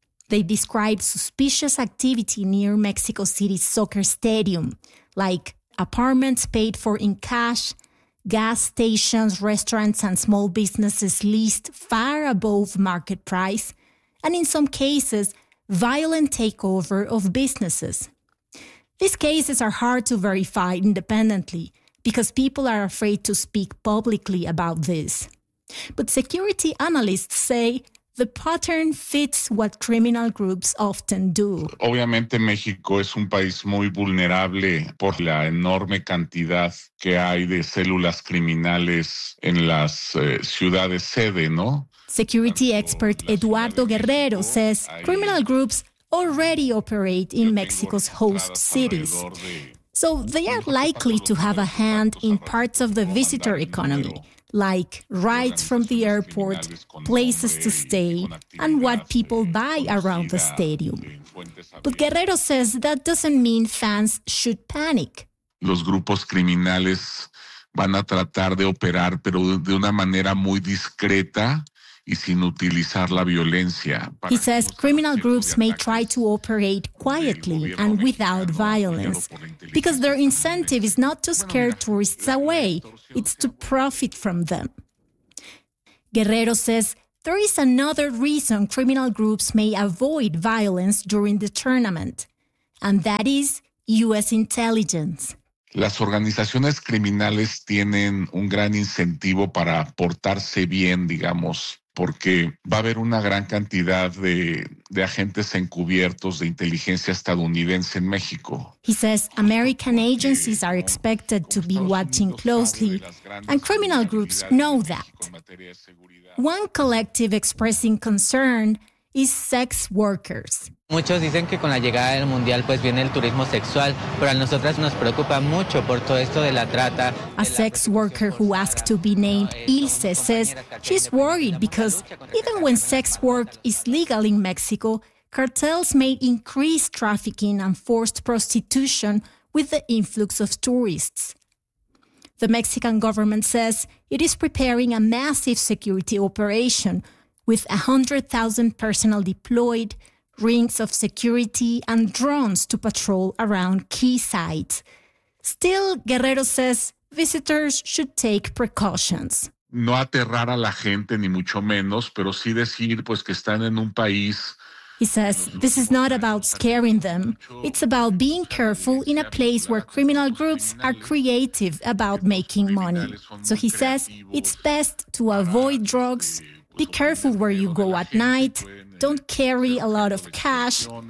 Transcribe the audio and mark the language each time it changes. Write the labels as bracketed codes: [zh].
[en] They describe suspicious activity near Mexico City's soccer stadium, like apartments paid for in cash, gas stations, restaurants, and small businesses leased far above market price, and in some cases, violent takeover of businesses. These cases are hard to verify independently because people are afraid to speak publicly about this. But security analysts say the pattern fits what criminal groups often do. [es] Obviamente, México es un país muy vulnerable por la enorme cantidad que hay de células criminales en las ciudades sede, ¿no? [en] Security expert Eduardo Guerrero says criminal groups already operate in Mexico's host cities, so they are likely to have a hand in parts of the visitor economy, like rides from the airport, places to stay, and what people buy around the stadium. But Guerrero says that doesn't mean fans should panic. [es] Los grupos criminales van a tratar de operar, pero de una manera muy discreta y sin utilizar la violencia. [en] He says criminal groups may try to operate quietly and without violence, because their incentive is not to scare tourists away, it's to profit from them. Guerrero says There is another reason criminal groups may avoid violence during the tournament, and that is U.S. intelligence. [es] Las organizaciones criminales tienen un gran incentivo para portarse bien, digamos, porque va a haber una gran cantidad de agentes encubiertos de inteligencia estadounidense en México. [en] He says American agencies are expected to be watching closely, and criminal groups know that. One collective expressing concern is sex workers. [es] Muchos dicen que con la llegada del mundial pues viene el turismo sexual, pero a nosotras nos preocupa mucho por todo esto de la trata. [en] A sex worker who asked to be named Ilse says she's worried because even when sex work is legal in Mexico, cartels may increase trafficking and forced prostitution with the influx of tourists. The Mexican government says it is preparing a massive security operation with 100,000 personnel deployed, rings of security, and drones to patrol around key sites. Still, Guerrero says visitors should take precautions. [es] No aterrar a la gente, ni mucho menos, pero sí decir pues que están en un país. [en] He says this is not about scaring them. It's about being careful in a place where criminal groups are creative about making money. So he says it's best to avoid drugs. Be careful where you go at night. Don't carry a lot of cash.